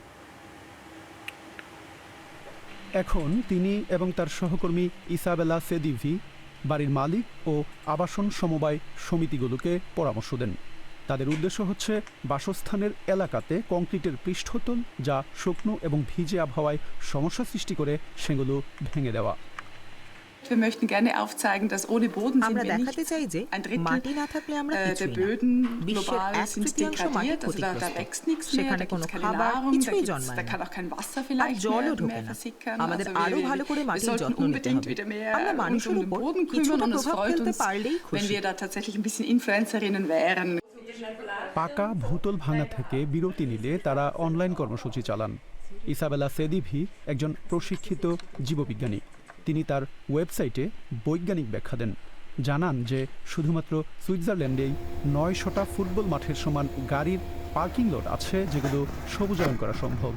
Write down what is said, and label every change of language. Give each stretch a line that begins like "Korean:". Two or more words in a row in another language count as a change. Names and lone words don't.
Bangla: এখন তিনি এবং তার সহকর্মী ইসাবেলা সেদিভি বাড়ির মালিক ও আবাসন সমবায় সমিতিগুলোকে পরামর্শ দেন। তাদের উদ্দেশ্য হচ্ছে বাসস্থানের এলাকাতে কংক্রিটের পৃষ্ঠতল যা শুকনো এবং ভিজে আবহাওয়ায় সমস্যা সৃষ্টি করে সেগুলো ভেঙে দেওয়া।
German: Wir möchten gerne aufzeigen, dass ohne Boden sind wir nicht ein Drittel der Böden global sind degradiert, also da wächst nichts mehr, da gibt es keine Nahrung, da kann auch kein Wasser vielleicht mehr versickern. Also wir sollten unbedingt wieder mehr uns um den Boden kümmern und es freut uns, wenn wir da tatsächlich ein bisschen Influencerinnen wären.
Bangla: পাকা ভূতল ভাঙা থেকে বিরতি নিলে তারা অনলাইন কর্মসূচি চালান। ইসাবেলা সেদিভি একজন প্রশিক্ষিত জীববিজ্ঞানী। তিনি তার ওয়েবসাইটে বৈজ্ঞানিক ব্যাখ্যা দেন, জানান যে শুধুমাত্র সুইজারল্যান্ডেই 900টা ফুটবল মাঠের সমান গাড়ির পার্কিং লট আছে যেগুলো সবুজায়ন করা সম্ভব।